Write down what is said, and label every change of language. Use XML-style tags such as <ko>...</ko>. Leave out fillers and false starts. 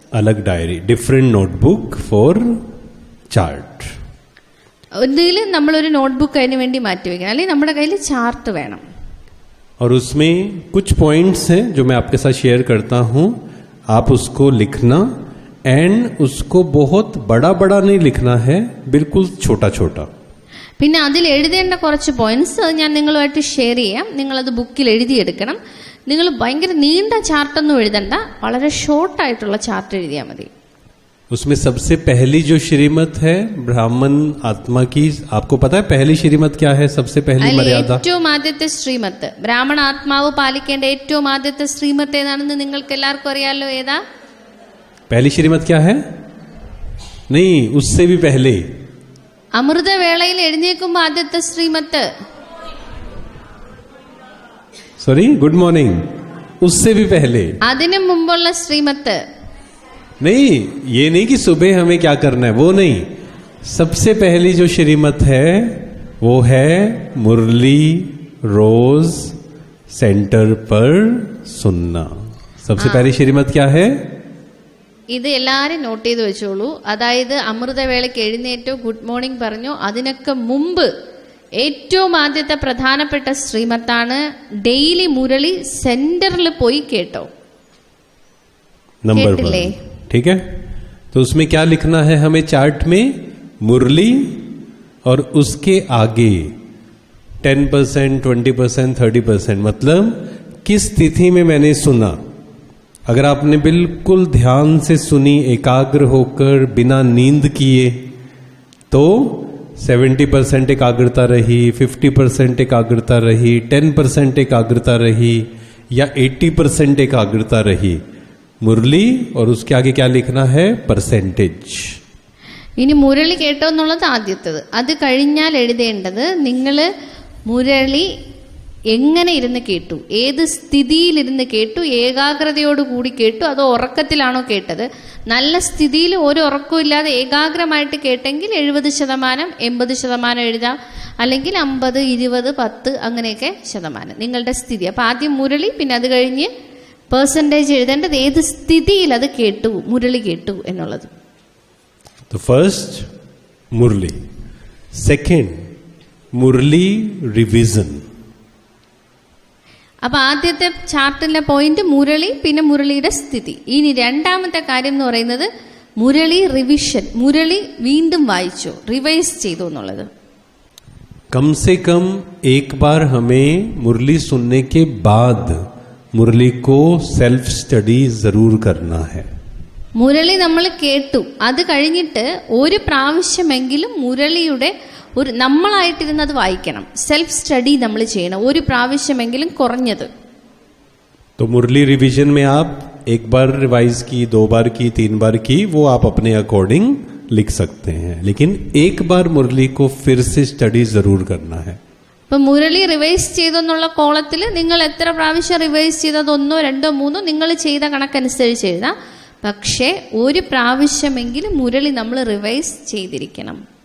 <hi>अलग diary,</hi> <en>Different notebook for chart.</en> <ml>ഒന്നിലും നമ്മളൊരു നോട്ട്ബുക്ക് അതിന് വേണ്ടി മാറ്റി വെക്കണം, അല്ലെങ്കിൽ നമ്മുടെ കയ്യിൽ ചാർട്ട് വേണം.</ml> <hi>और उसमें कुछ पॉइंट्स हैं जो मैं आपके साथ शेयर करता हूं. आप उसको लिखना एंड उसको बहुत बड़ा बड़ा नहीं लिखना है, बिल्कुल छोटा छोटा.</hi> <ml>പിന്നെ അതിൽ എഴുതേണ്ട കുറച്ച് പോയിന്റ്സ് അത് ഞാൻ നിങ്ങളുമായിട്ട് ഷെയർ ചെയ്യാം. നിങ്ങളത് ബുക്കിൽ എഴുതിയെടുക്കണം. നിങ്ങൾ ഭയങ്കര നീണ്ട ചാർട്ടൊന്നും എഴുതണ്ട, വളരെ ഷോർട്ടായിട്ടുള്ള ചാർട്ട് എഴുതിയാൽ മതി.</ml> <hi>उसमें सबसे पहली जो श्रीमत है ब्राह्मण आत्मा की, आपको पता है पहली श्रीमत क्या है? सबसे पहली मर्यादा,</hi> <ml>ഏറ്റവും ആദ്യത്തെ ശ്രീമത്ത്, ബ്രാഹ്മണ ആത്മാവ് പാലിക്കേണ്ട ഏറ്റവും ആദ്യത്തെ ശ്രീമത്ത് ഏതാണെന്ന് നിങ്ങൾക്ക് എല്ലാവർക്കും അറിയാലോ. ഏതാ</ml> <hi>पहली श्रीमत? क्या है? नहीं, उससे भी पहले.</hi> <ml>അമൃതവേളയിൽ എഴുന്നേൽക്കുമ്പോൾ ആദ്യത്തെ ശ്രീമത്ത്,</ml> <en>sorry, good morning,</en> <hi>उससे भी पहले,</hi> <ml>അതിനു മുമ്പുള്ള ശ്രീമത്ത്.</ml> <hi>नहीं, ये नहीं कि सुबह हमें क्या करना है, वो नहीं. सबसे पहली जो श्रीमत है वो है मुरली रोज सेंटर पर सुनना. सबसे पहली श्रीमत क्या है?</hi> <ml>ഇത് എല്ലാരും നോട്ട് ചെയ്ത് വെച്ചോളൂ. അതായത് അമൃതവേളയ്ക്ക് എഴുന്നേറ്റോ,</ml> <en>good morning</en> <ml>പറഞ്ഞോ, അതിനൊക്കെ മുമ്പ് ഏറ്റവും ആദ്യത്തെ പ്രധാനപ്പെട്ട ശ്രീമത്താണ് ഡെയിലി മുരളി സെന്ററിൽ പോയി കേട്ടോ.</ml> <hi>नंबर 1, ठीक है. तो उसमें क्या लिखना है हमें चार्ट में? मुरली और उसके आगे 10%, 20%, 30%, मतलब किस तिथि में मैंने सुना. अगर आपने बिल्कुल ध्यान से सुनी, एकाग्र होकर, बिना नींद किए, तो 70% एकाग्रता रही, 50% एकाग्रता रही, 10% एकाग्रता रही या 80% एकाग्रता रही, मुरली और उसके आगे क्या लिखना है, परसेंटेज.</hi> <ml>ഇനി മുരളി കേട്ടോ എന്നുള്ളത് ആദ്യത്തത്. അത് കഴിഞ്ഞാൽ എഴുതേണ്ടത് നിങ്ങൾ മുരളി എങ്ങനെ ഇരുന്ന് കേട്ടു, ഏത് സ്ഥിതിയിലിരുന്ന് കേട്ടു, ഏകാഗ്രതയോടുകൂടി കേട്ടു, അതോ ഉറക്കത്തിലാണോ കേട്ടത്. നല്ല സ്ഥിതിയിൽ ഒരു ഉറക്കവും ഇല്ലാതെ ഏകാഗ്രമായിട്ട് കേട്ടെങ്കിൽ 70%, 80% എഴുതാം. അല്ലെങ്കിൽ 50, 20, 10 അങ്ങനെയൊക്കെ ശതമാനം നിങ്ങളുടെ സ്ഥിതി. അപ്പം ആദ്യം മുരളി, പിന്നെ അത് കഴിഞ്ഞ് പെർസെൻറ്റേജ് എഴുതേണ്ടത് ഏത് സ്ഥിതിയിൽ അത് കേട്ടു, മുരളി കേട്ടു എന്നുള്ളത്.</ml> <en>The first, Murli. Second, Murli revision.</en> <ml>അപ്പൊ ആദ്യത്തെ ചാർട്ടിലെ പോയിന്റ് മുരളി, പിന്നെ മുരളിയുടെ സ്ഥിതി. ഇനി രണ്ടാമത്തെ കാര്യം എന്ന് പറയുന്നത് മുരളി റിവിഷൻ, മുരളി വീണ്ടും വായിച്ചു, റിവൈസ് ചെയ്തു എന്നുള്ളത്.</ml> <hi>कम से कम एक बार हमें मुरली सुनने के बाद मुरली को सेल्फ स्टडी जरूर करना है.</hi> <ml>മുരളി നമ്മൾ കേട്ടു, അത് കഴിഞ്ഞിട്ട് ഒരു പ്രാവശ്യമെങ്കിലും മുരളിയുടെ ഒരു നമ്മളായിട്ടിരുന്നത് വായിക്കണം, സെൽഫ് സ്റ്റഡി നമ്മൾ ചെയ്യണം, ഒരു പ്രാവശ്യമെങ്കിലും കുറഞ്ഞത്.</ml> <hi>तो मुरली रिवीजन में आप एक बार रिवाइज की, 2 बार की, 3 बार की, वो आप अपने अकॉर्डिंग लिख सकते हैं, लेकिन एक बार मुरली को फिर से स्टडी जरूर करना है.</hi> <ml>ഇപ്പൊ മുരളി റിവൈസ് ചെയ്തെന്നുള്ള കോളത്തിൽ നിങ്ങൾ എത്ര പ്രാവശ്യം റിവൈസ് ചെയ്തത്, 1, 2, 3 നിങ്ങൾ ചെയ്ത കണക്കനുസരിച്ച് എഴുതാം. പക്ഷേ ഒരു പ്രാവശ്യമെങ്കിലും മുരളി നമ്മൾ റിവൈസ് ചെയ്തിരിക്കണം.</ml>